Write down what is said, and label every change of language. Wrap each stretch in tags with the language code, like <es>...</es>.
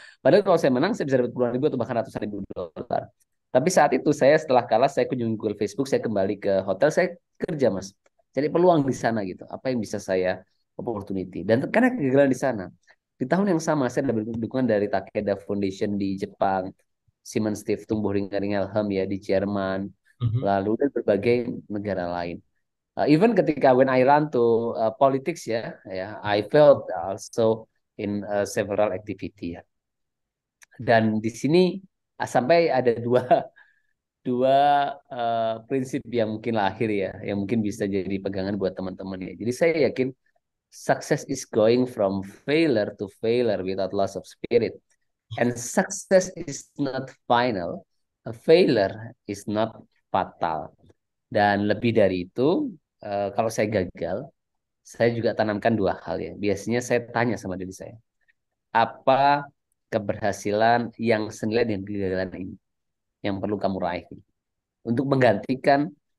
<id>Padahal kalau saya menang, saya bisa dapat puluhan ribu atau bahkan ratusan ribu dolar. Tapi saat itu saya setelah kalah, saya kunjungi Google Facebook, saya kembali ke hotel, saya kerja mas. Cari peluang di sana gitu. Apa yang bisa saya opportunity. Dan karena kegagalan di sana, di tahun yang sama saya dapat dukungan dari Takeda Foundation di Jepang, Simon Steve Tumbuh Ringan-Ringan ya di Jerman, mhm, lalu dan berbagai negara lain.</id> <en>Even</en> <id>ketika</id> <en>when I run to politics ya, ya I felt also in several activity ya.</en> <id>Dan di sini sampai ada dua dua prinsip yang mungkin lahir ya, yang mungkin bisa jadi pegangan buat teman-teman ya. Jadi saya yakin</id> <en>success is going from failure to failure without loss of spirit. And success is not final. A failure is not fatal.</en> <id>Dan lebih dari itu, kalau saya gagal, saya juga tanamkan dua hal ya. Biasanya saya tanya sama diri saya, apa keberhasilan yang senilai dengan kegagalan ini yang perlu kamu raih untuk menggantikan</id>